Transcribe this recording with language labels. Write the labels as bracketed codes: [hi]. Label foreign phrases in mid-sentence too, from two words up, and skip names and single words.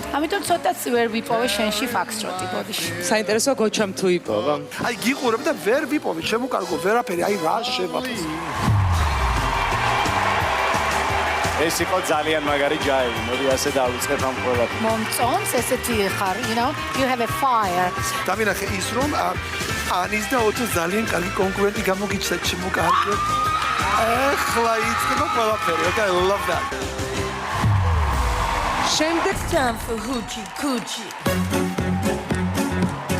[ka] ამიტომ ცოტაც ვერ ვიპოვე შენში ფაქსტროტი ბოდიში. საინტერესო გოჩამ თუ იპოვა. აი გიყურებ და ვერ ვიპოვე, შემოკარგო ვერაფერი, აი რა შევაფოს. ეს იყო ძალიან მაგარი ჯაივი. მოდი ასე დავიწყებ ამ ყველაფერს. მომწონს ესეთი ხარ, [en] you know, you have a fire. [ka] დავინახე ის რომ ანის და ოთო ძალიან კარგი კონკურენტი გამოგიჩნდა შემოკარგო. ეხლა იწყება ყველაფერი, [en] okay, I love that. [ka] შემდეგ [en] Time for hoochie coochie.